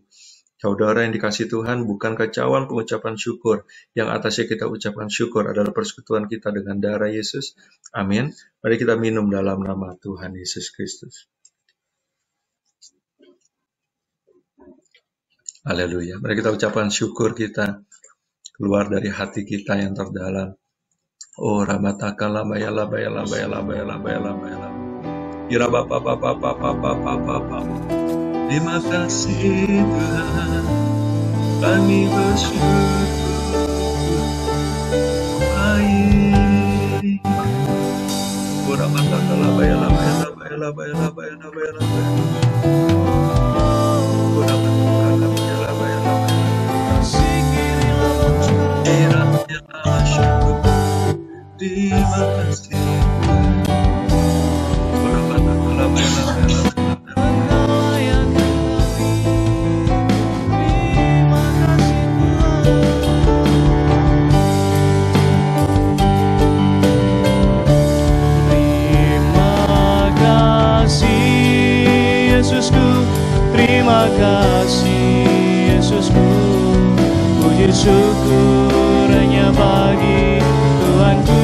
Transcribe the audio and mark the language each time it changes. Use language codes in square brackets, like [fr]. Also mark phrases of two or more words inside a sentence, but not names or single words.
[id] Saudara yang dikasihi Tuhan, bukankah cawan pengucapan syukur yang atasnya kita ucapkan syukur adalah persekutuan kita dengan darah Yesus? Amin. Mari kita minum dalam nama Tuhan Yesus Kristus. Haleluya. Mari kita ucapkan syukur kita keluar dari hati kita yang terdalam. Oh, ramataka labaya labaya labaya labaya labaya labaya labaya. Ira bapa bapa bapa bapa bapa. Terima kasih Tuhan, kami bersyukur baik. Oh, ramataka labaya labaya labaya labaya labaya labaya labaya. Oh, ramataka labaya labaya labaya. Ira labaya syukur. Terima kasih Tuhan. Oh, ramataka labaya labaya labaya. Yesusku, terima kasih Yesusku, puji syukur hanya bagi Tuhanku.